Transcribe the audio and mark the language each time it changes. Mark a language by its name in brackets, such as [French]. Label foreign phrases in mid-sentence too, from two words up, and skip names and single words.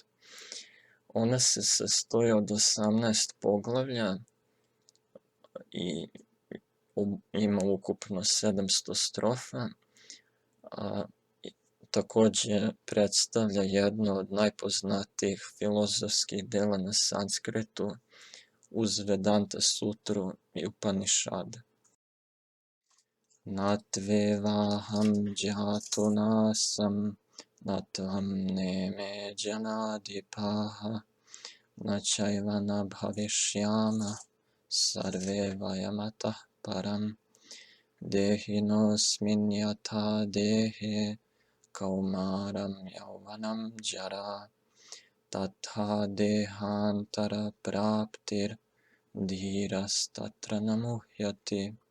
[Serbian] Ona se sastoji od 18 poglavlja i ima ukupno 700 strofa, takođe predstavlja jedno od najpoznatijih filozofskih dela na sanskritu uz Vedanta sutru i Upanišade. [Sanskrit] न त्वेवाहं जातु नासं न त्वं नेमे जनाधिपाः न चैव न भविष्यामः सर्वे वयमतः परम् देहिनोऽस्मिन्यथा देहे कौमारं यौवनं जरा तथा देहान्तरप्राप्तिर्धीरस्तत्र न मुह्यति.